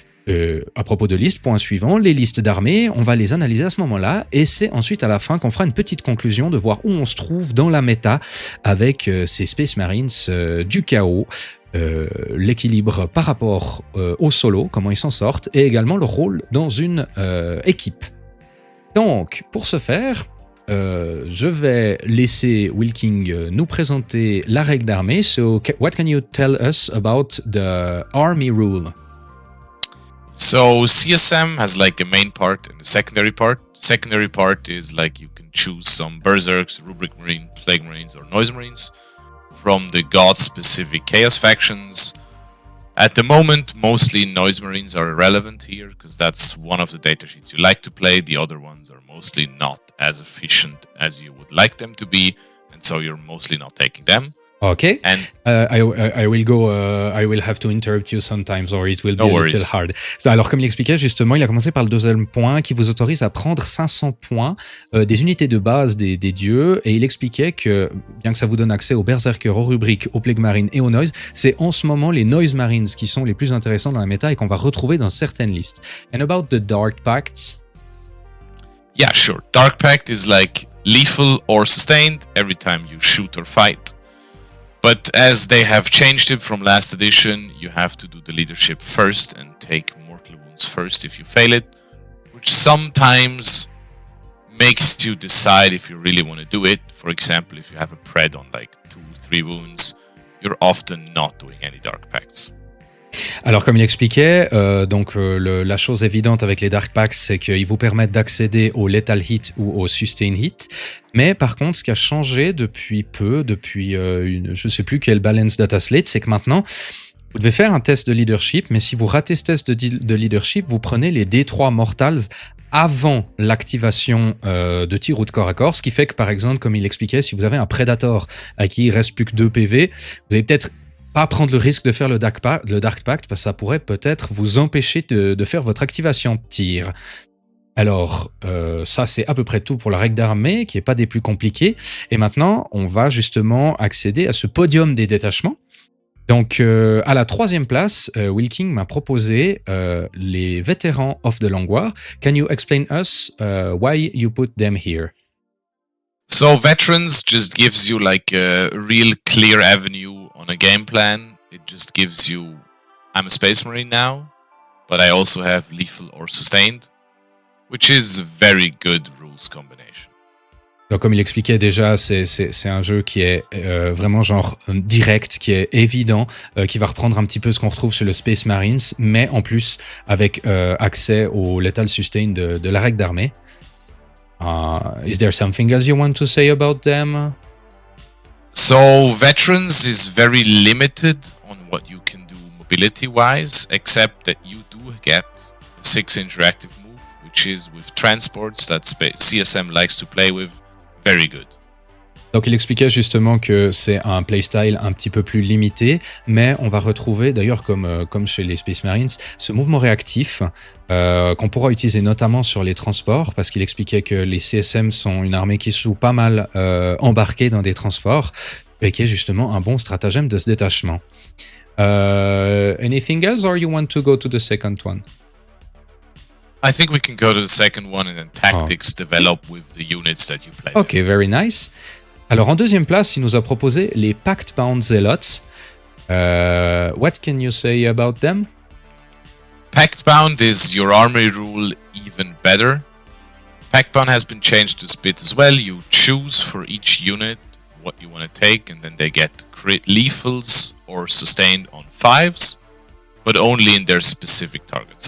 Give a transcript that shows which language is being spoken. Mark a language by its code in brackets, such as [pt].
[fr] À propos de listes, point suivant, les listes d'armées, on va les analyser à ce moment-là, et c'est ensuite à la fin qu'on fera une petite conclusion de voir où on se trouve dans la méta avec ces Space Marines du chaos, l'équilibre par rapport au solo, comment ils s'en sortent, et également leur rôle dans une équipe. Donc, pour ce faire, je vais laisser Willking nous présenter la règle d'armée. [en] So, what can you tell us about the army rule? So CSM has like a main part and a secondary part. Secondary part is like you can choose some Berserks, Rubric Marine, Plague Marines, or Noise Marines from the god-specific Chaos factions. At the moment, mostly Noise Marines are irrelevant here, because that's one of the datasheets you like to play. The other ones are mostly not as efficient as you would like them to be, and so you're mostly not taking them. Okay. And I will go. I will have to interrupt you sometimes, or it will be No a worries. little hard. [fr] Alors, comme il expliquait justement, il a commencé par le deuxième point qui vous autorise à prendre 500 points des unités de base des dieux, et il expliquait que bien que ça vous donne accès aux berserkers, aux rubriques, aux plagues marines et aux noise, c'est en ce moment les noise marines qui sont les plus intéressants dans la méta et qu'on va retrouver dans certaines listes. [en] And about the dark pacts. yeah, sure. Dark Pact is like lethal or sustained every time you shoot or fight. But as they have changed it from last edition, you have to do the leadership first and take mortal wounds first if you fail it, which sometimes makes you decide if you really want to do it. For example, if you have a pred on like 2-3 wounds, you're often not doing any Dark Pacts. [fr] Alors, comme il expliquait, la chose évidente avec les Dark Pacts, c'est qu'ils vous permettent d'accéder au Lethal Hit ou au Sustain Hit. Mais par contre, ce qui a changé depuis je ne sais plus quelle balance data slate, c'est que maintenant, vous devez faire un test de leadership, mais si vous ratez ce test de leadership, vous prenez les D3 Mortals avant l'activation de tir ou de corps à corps, ce qui fait que, par exemple, comme il expliquait, si vous avez un Predator à qui il reste plus que 2 PV, vous allez peut-être pas prendre le risque de faire le Dark Pact parce que ça pourrait peut-être vous empêcher de faire votre activation de tir. Alors, ça c'est à peu près tout pour la règle d'armée, qui n'est pas des plus compliquées. Et maintenant, on va justement accéder à ce podium des détachements. Donc, à la 3e place, Willking m'a proposé les vétérans of the Long War. [en] Can you explain us why you put them here? So veterans just gives you like a real clear avenue on a game plan. It just gives you, I'm a Space Marine now, but I also have lethal or sustained, which is a very good rules combination. [fr] Donc, comme il expliquait déjà, c'est un jeu qui est vraiment genre direct, qui est évident, qui va reprendre un petit peu ce qu'on retrouve chez le Space Marines, mais en plus avec accès au Lethal Sustain de la règle d'armée. [en] Is there something else you want to say about them? So veterans is very limited on what you can do mobility-wise, except that you do get a 6-inch reactive move, which is with transports that CSM likes to play with, very good. [fr] Donc il expliquait justement que c'est un playstyle un petit peu plus limité, mais on va retrouver d'ailleurs comme chez les Space Marines, ce mouvement réactif qu'on pourra utiliser notamment sur les transports, parce qu'il expliquait que les CSM sont une armée qui se joue pas mal embarquée dans des transports, et qui est justement un bon stratagème de ce détachement. [en] Anything else, or you want to go to the second one? I think we can go to the second one and then tactics develop with the units that you play. Okay, very nice. [fr] Alors en 2e place, il nous a proposé les Pact-Bound Zealots. [en] What can you say about them? Pact-Bound is your army rule even better. Pact-Bound has been changed to split as well. You choose for each unit what you want to take, and then they get lethals or sustained on 5s, but only in their specific target.